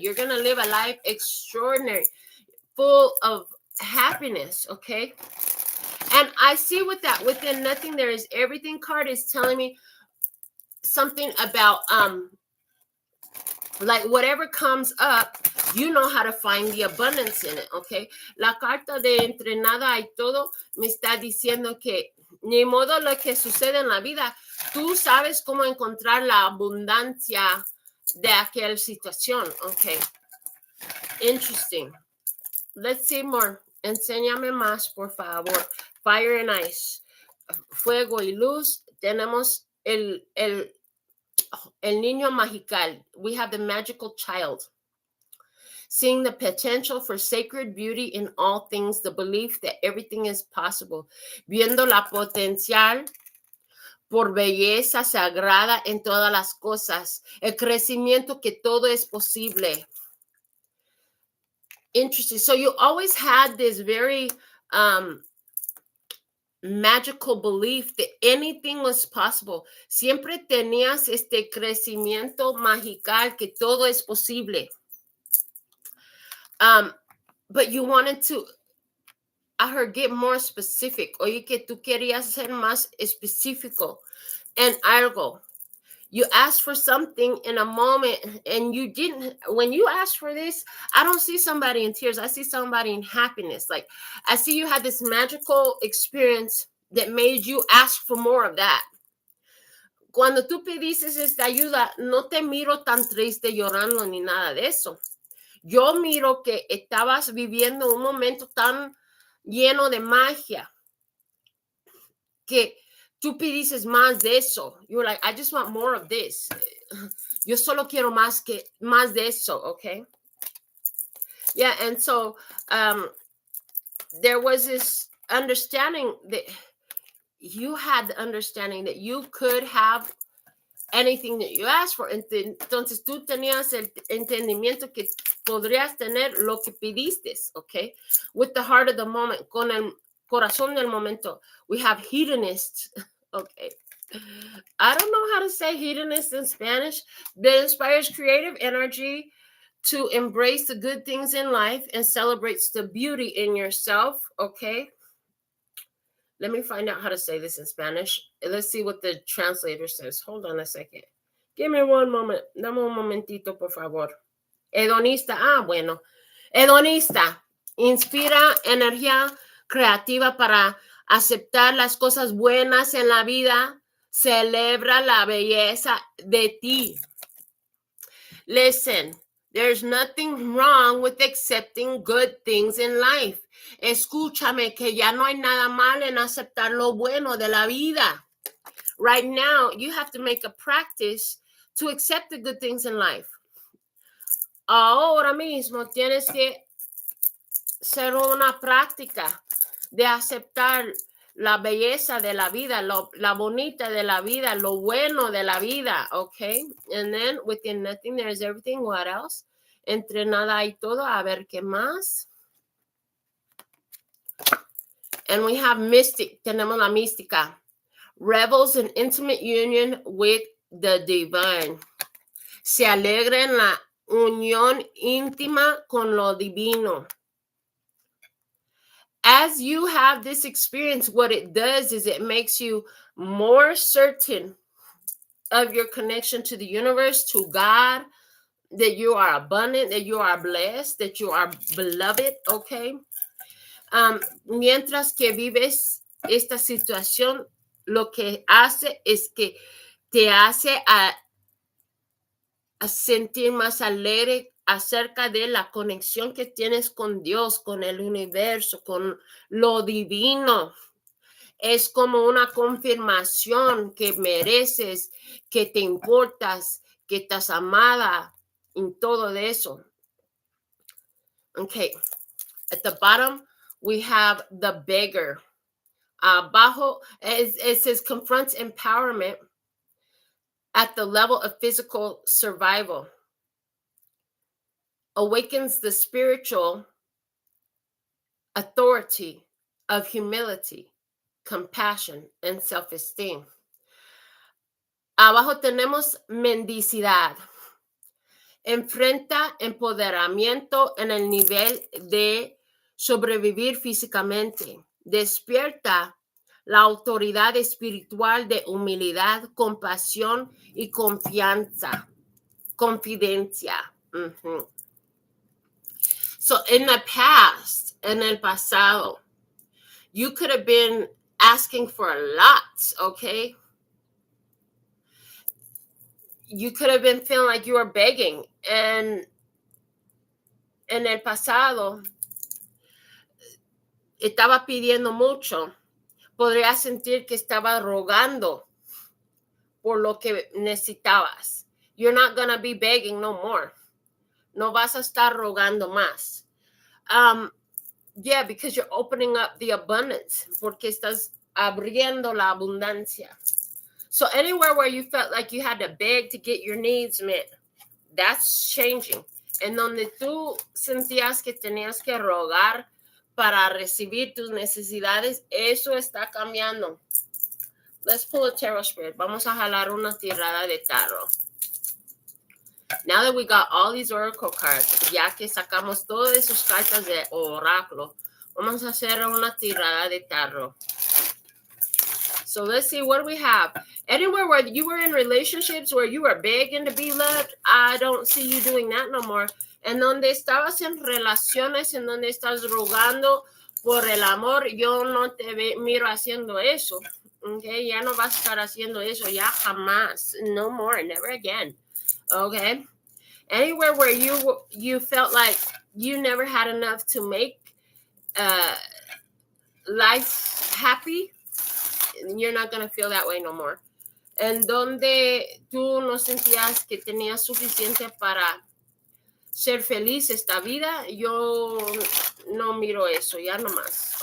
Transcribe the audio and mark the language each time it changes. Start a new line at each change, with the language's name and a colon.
English: You're going to live a life extraordinary, full of happiness, okay? And I see with that, within nothing, there is everything card is telling me something about, like whatever comes up, you know how to find the abundance in it, okay?
Spanish: La carta de entre nada y todo me está diciendo que ni modo lo que sucede en la vida, tú sabes cómo encontrar la abundancia de aquella situación, okay?
English: Interesting. Let's see more.
Spanish: Enséñame más, por favor.
English: Fire and ice.
Spanish: Fuego y luz. Tenemos el niño magical.
English: We have the magical child. Seeing the potential for sacred beauty in all things, the belief that everything is possible.
Spanish: Viendo la potencial por belleza sagrada en todas las cosas. El crecimiento que todo es posible.
English: Interesting. So you always had this very magical belief that anything was possible.
Spanish: Siempre tenías este crecimiento magical que todo es posible.
English: But you wanted to, I heard, get more specific.
Spanish: Oye, que tú querías ser más específico en algo.
English: You asked for something in a moment and you didn't. When you asked for this, I don't see somebody in tears. I see somebody in happiness. Like, I see you had this magical experience that made you ask for more of that.
Spanish: Cuando tú pediste esta ayuda, no te miro tan triste llorando ni nada de eso. Yo miro que estabas viviendo un momento tan lleno de magia que tú pides más de eso.
English: You're like, I just want more of this.
Spanish: Yo solo quiero más de eso, okay?
English: Yeah, and so there was this understanding that you had the understanding that you could have anything that you asked for.
Spanish: Entonces tú tenías el entendimiento que podrías tener lo que pidiste, okay?
English: With the heart of the moment,
Spanish: con el corazón del momento.
English: We have hedonists, okay? I don't know how to say hedonist in Spanish. That inspires creative energy to embrace the good things in life and celebrates the beauty in yourself, okay? Let me find out how to say this in Spanish. Let's see what the translator says. Hold on a second. Give me one moment.
Spanish: Dame un momentito, por favor.
English: Hedonista. Bueno. Hedonista.
Spanish: Inspira energía creativa para aceptar las cosas buenas en la vida. Celebra la belleza de ti.
English: Listen, there's nothing wrong with accepting good things in life.
Spanish: Escúchame, que ya no hay nada mal en aceptar lo bueno de la vida.
English: Right now, you have to make a practice to accept the good things in life.
Spanish: Ahora mismo tienes que hacer una práctica de aceptar la belleza de la vida, la bonita de la vida, lo bueno de la vida, okay?
English: And then within nothing there is everything. What else?
Spanish: Entre nada hay todo. A ver qué más.
English: And we have mystic.
Spanish: Tenemos la mística.
English: Revels in intimate union with the divine.
Spanish: Se alegra en la unión íntima con lo divino.
English: As you have this experience, what it does is it makes you more certain of your connection to the universe, to God, that you are abundant, that you are blessed, that you are beloved, okay?
Spanish: Mientras que vives esta situación, lo que hace es que te hace a sentir más alegre acerca de la conexión que tienes con Dios, con el universo, con lo divino. Es como una confirmación que mereces, que te importas, que estás amada en todo eso.
English: Okay, at the bottom we have the beggar. Abajo it says confronts empowerment at the level of physical survival. Awakens the spiritual authority of humility, compassion, and self-esteem.
Spanish: Abajo tenemos mendicidad. Enfrenta empoderamiento en el nivel de sobrevivir físicamente. Despierta la autoridad espiritual de humildad, compasión y confianza. Confidencia. Mm-hmm.
English: So in the past,
Spanish: en el pasado,
English: you could have been asking for a lot, okay? You could have been feeling like you were begging.
Spanish: And en el pasado, estaba pidiendo mucho. Podría sentir que estaba rogando por lo que necesitabas.
English: You're not going to be begging no more.
Spanish: No vas a estar rogando más.
English: Yeah, because you're opening up the abundance.
Spanish: Porque estás abriendo la abundancia.
English: So anywhere where you felt like you had to beg to get your needs met, that's changing.
Spanish: En donde tú sentías que tenías que rogar para recibir tus necesidades, eso está cambiando.
English: Let's pull a tarot spread.
Spanish: Vamos a jalar una tirada de tarot.
English: Now that we got all these oracle cards,
Spanish: ya que sacamos todas esas cartas de oráculo, vamos a hacer una tirada de tarot.
English: So let's see, what do we have? Anywhere where you were in relationships where you were begging to be loved, I don't see you doing that no more.
Spanish: En donde estabas en relaciones, en donde estás rogando por el amor, yo no te miro haciendo eso. Okay, ya no vas a estar haciendo eso, ya jamás.
English: No more, never again. Okay? Anywhere where you felt like you never had enough to make life happy, you're not going to feel that way no more.
Spanish: En donde tú no sentías que tenías suficiente para ser feliz esta vida, yo no miro eso, ya no más.